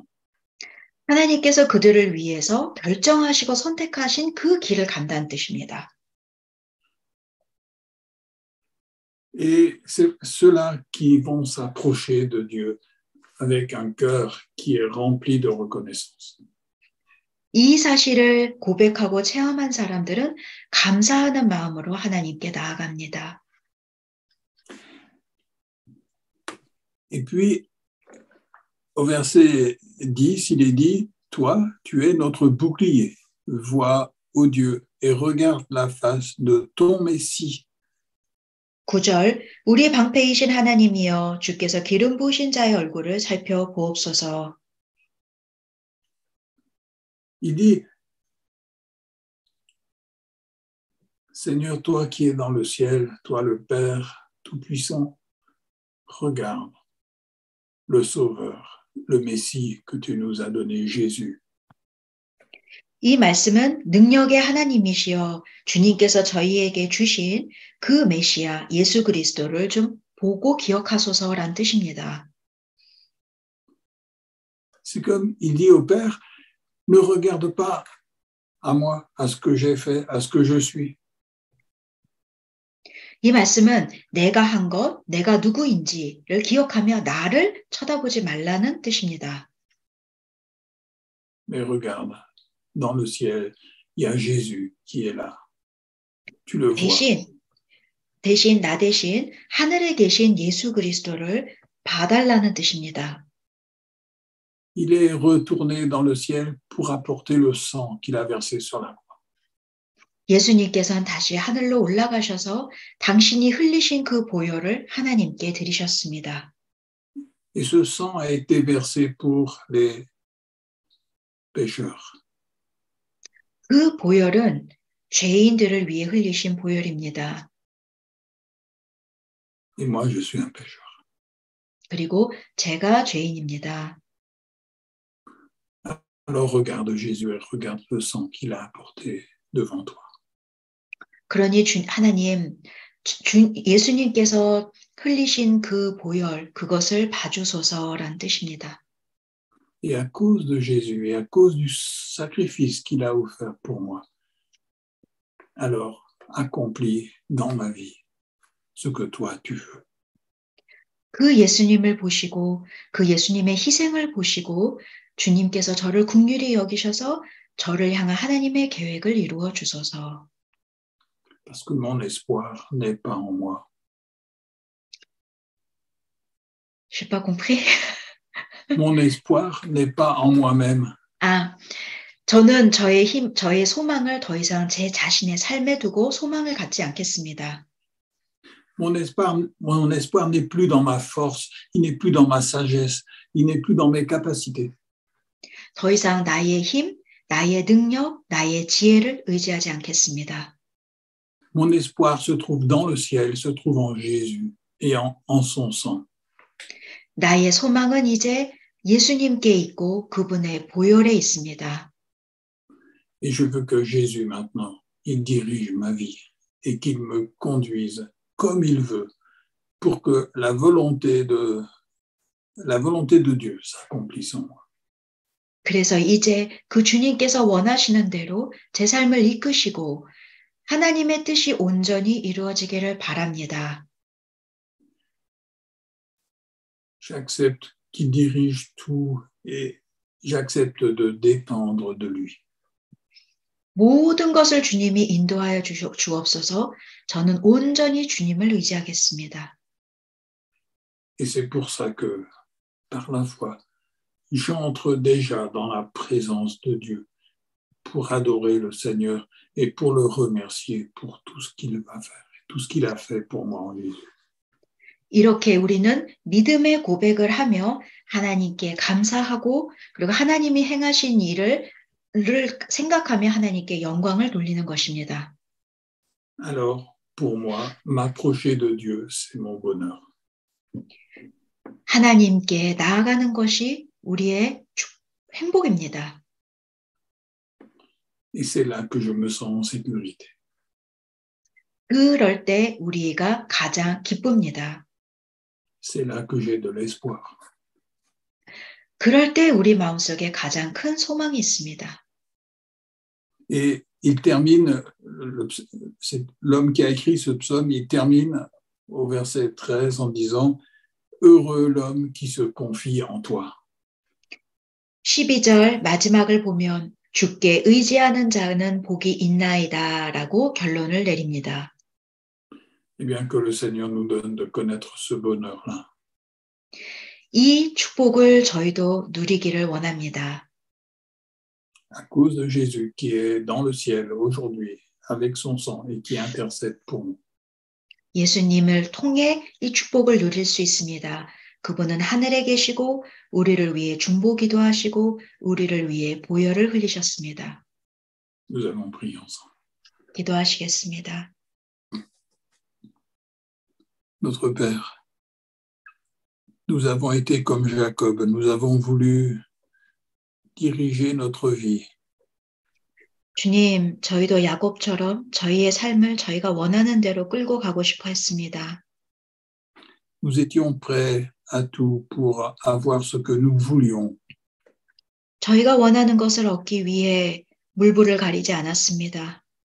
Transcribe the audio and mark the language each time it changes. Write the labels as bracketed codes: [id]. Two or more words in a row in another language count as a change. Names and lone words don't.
[ko] 하나님께서 그들을 위해서 결정하시고 선택하신 그 길을 간다는 뜻입니다. [fr] Et c'est ceux-là qui vont s'approcher de Dieu avec un cœur qui est rempli de reconnaissance. [ko] 이 사실을 고백하고 체험한 사람들은 감사하는 마음으로 하나님께 나아갑니다. [fr] Et puis, au verset 10, il est dit, « Toi, tu es notre bouclier. Vois, ô Dieu, et regarde la face de ton Messie. » [ko] 9절 우리 방패이신 하나님이여 주께서 기름 부으신 자의 얼굴을 살펴보옵소서. [fr] Il dit, « Seigneur, toi qui es dans le ciel, toi le Père Tout-Puissant, regarde le Sauveur, le Messie que tu nous as donné, Jésus. » [ko] 이 말씀은 능력의 하나님이시여 주님께서 저희에게 주신 그 메시아 예수 그리스도를 좀 보고 기억하소서란 뜻입니다. [fr] C'est comme il dit au Père, ne regarde pas à moi, à ce que j'ai fait, à ce que je suis. [ko] 이 말씀은 내가 한 것, 내가 누구인지를 기억하며 나를 쳐다보지 말라는 뜻입니다. [fr] Mais regarde, dans le ciel, il y a Jésus qui est là. Tu le vois. [ko] 대신 나 대신 하늘에 계신 예수 그리스도를 봐달라는 뜻입니다. [fr] Il est retourné dans le ciel pour apporter le sang qu'il a versé sur la croix. [ko] 예수님께서는 다시 하늘로 올라가셔서 당신이 흘리신 그 보혈을 하나님께 드리셨습니다. [fr] Et ce sang a été versé pour les pécheurs. [ko] 그 보혈은 죄인들을 위해 흘리신 보혈입니다. [fr] Et moi, je suis un pécheur. [ko] 그리고 제가 죄인입니다. [fr] Alors regarde Jésus et regarde le sang qu'il a apporté devant toi. [ko] 그러니 하나님, 예수님께서 흘리신 그 보혈, 그것을 봐주소서란 뜻입니다. [fr] Et à cause de Jésus et à cause du sacrifice qu'il a offert pour moi, alors accomplis dans ma vie ce que toi tu veux. [ko] 그 예수님을 보시고 그 예수님의 희생을 보시고 주님께서 저를 긍휼히 여기셔서 저를 향한 하나님의 계획을 이루어 주소서. [fr] Parce que mon espoir n'est pas en moi. J'ai pas compris. Mon espoir n'est pas en moi-même. [ko] 저는 저의 소망을 더 이상 제 자신의 삶에 두고 소망을 갖지 않겠습니다. [fr] Mon espoir n'est plus dans ma force, il n'est plus dans ma sagesse, il n'est plus dans mes capacités. [ko] 더 이상 나의 힘, 나의 능력, 나의 지혜를 의지하지 않겠습니다. [fr] Mon espoir se trouve dans le ciel, se trouve en Jésus et en son sang. [ko] 나의 소망은 이제 예수님께 있고 그분의 보혈에 있습니다. [fr] Et je veux que Jésus maintenant, il dirige ma vie et qu'il me conduise comme il veut pour que la volonté de Dieu s'accomplisse en moi. [ko] 그래서 이제 그 주님께서 원하시는 대로 제 삶을 이끄시고 하나님의 뜻이 온전히 이루어지기를 바랍니다. [fr] J'accepte qu'il dirige tout et j'accepte de dépendre de lui. [ko] 모든 것을 주님이 인도하여 주옵소서. 저는 온전히 주님을 의지하겠습니다. [fr] Et c'est pour ça que, par la foi, j'entre déjà dans la présence de Dieu pour adorer le Seigneur et pour le remercier pour tout ce qu'il va faire, tout ce qu'il a fait pour moi en Jésus. [ko] 이렇게 우리는 믿음의 고백을 하며 하나님께 감사하고 그리고 하나님이 행하신 일을 생각하며 하나님께 영광을 돌리는 것입니다. [fr] Alors, pour moi, m'approcher de Dieu, c'est mon bonheur. [ko] 하나님께 나아가는 것이 우리의 행복입니다. [fr] Et c'est là que je me sens en sécurité. [ko] 그럴 때 우리가 가장 기쁩니다. [fr] C'est là que j'ai de l'espoir. [ko] 그럴 때 우리 마음속에 가장 큰 소망이 있습니다. [fr] Et il termine, c'est l'homme qui a écrit ce psaume, il termine au verset 13 en disant « Heureux l'homme qui se confie en toi ». [ko] 12절 마지막을 보면 주께 의지하는 자는 복이 있나이다 라고 결론을 내립니다. [fr] Eh bien, que le Seigneur nous donne de connaître ce bonheur-là. [ko] 이 축복을 저희도 누리기를 원합니다. [fr] À cause de Jésus qui est dans le ciel aujourd'hui avec son sang et qui intercède pour nous. [ko] 예수님을 통해 이 축복을 누릴 수 있습니다. 그분은 하늘에 계시고 우리를 위해 중보기도 하시고 우리를 위해 보혈을 흘리셨습니다. [fr] Nous allons prier ensemble. [ko] 기도하시겠습니다. [fr] Notre Père, nous avons été comme Jacob, nous avons voulu diriger notre vie. [ko] 주님, 저희도 야곱처럼 저희의 삶을 저희가 원하는 대로 끌고 가고 싶어 했습니다. [fr] Nous étions prêts à tout pour avoir ce que nous voulions. [ko] 저희가 원하는 것을 얻기 위해 물불을 가리지 않았습니다.